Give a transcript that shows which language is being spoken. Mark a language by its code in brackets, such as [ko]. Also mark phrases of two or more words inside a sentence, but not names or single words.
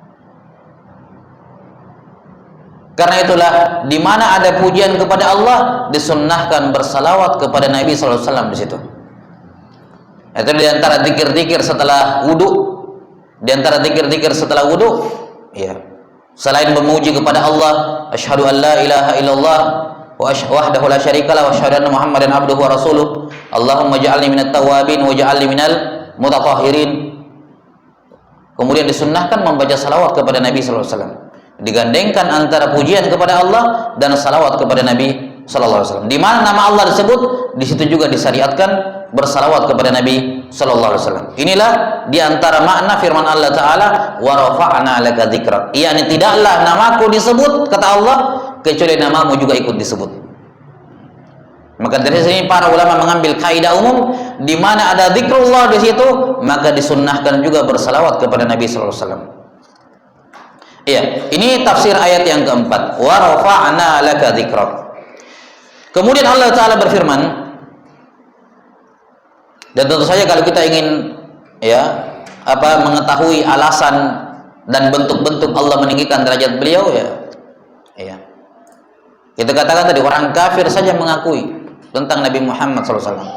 [id] Karena itulah di mana ada pujian kepada Allah disunnahkan bersalawat kepada Nabi [ar] صلى الله عليه وسلم [id] di situ. Itu di antara zikir-zikir setelah wudu, ya. Selain memuji kepada Allah, [ar] أشهد أن لا إله إلا الله وحده لا شريك له وأشهد أن محمدا عبده ورسوله. اللهم اجعلني من التوابين واجعلني من المتطهرين. [id] Kemudian disunnahkan membaca salawat kepada Nabi [ar] صلى الله عليه وسلم. [id] Digandengkan antara pujian kepada Allah dan salawat kepada Nabi [ar] صلى الله عليه وسلم. [id] Di mana nama Allah disebut, di situ juga disyariatkan bersalawat kepada Nabi [ar] صلى الله عليه وسلم. [id] Inilah di antara makna firman Allah taala, [ar] ورفعنا لك ذكرك. [id] Yakni tidaklah namaku disebut kata Allah kecuali namamu juga ikut disebut. Maka dari sini para ulama mengambil kaidah umum, di mana ada zikrullah di situ, maka disunnahkan juga bersalawat kepada Nabi [ar] صلى الله عليه وسلم. [id] Iya, ini tafsir ayat yang keempat, [ar] ورفعنا لك ذكرك. [id] Kemudian Allah taala berfirman, dan tentu saja kalau kita ingin mengetahui alasan dan bentuk-bentuk Allah meninggikan derajat beliau, kita katakan tadi orang kafir saja mengakui tentang Nabi Muhammad SAW.